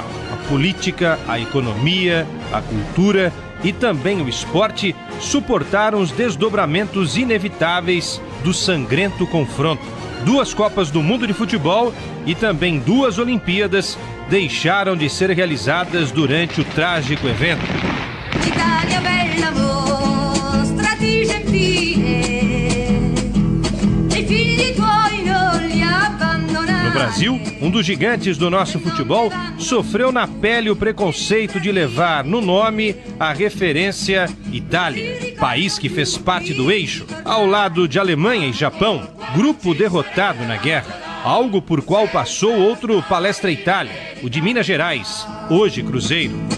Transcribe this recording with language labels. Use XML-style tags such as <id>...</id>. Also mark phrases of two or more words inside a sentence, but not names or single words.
<pt>A política, a economia, a cultura e também o esporte suportaram os desdobramentos inevitáveis do sangrento confronto. 2 Copas do Mundo de Futebol e também 2 Olimpíadas deixaram de ser realizadas durante o trágico evento.</pt> <it>Italia bella, mostrati gentile, e figli tuoi non li abbandonare.</it> <pt>No Brasil, um dos gigantes do nosso futebol sofreu na pele o preconceito de levar no nome a referência Itália, país que fez parte do eixo, ao lado de Alemanha e Japão, grupo derrotado na guerra. Algo por qual passou outro Palestra Itália, o de Minas Gerais, hoje Cruzeiro.</pt>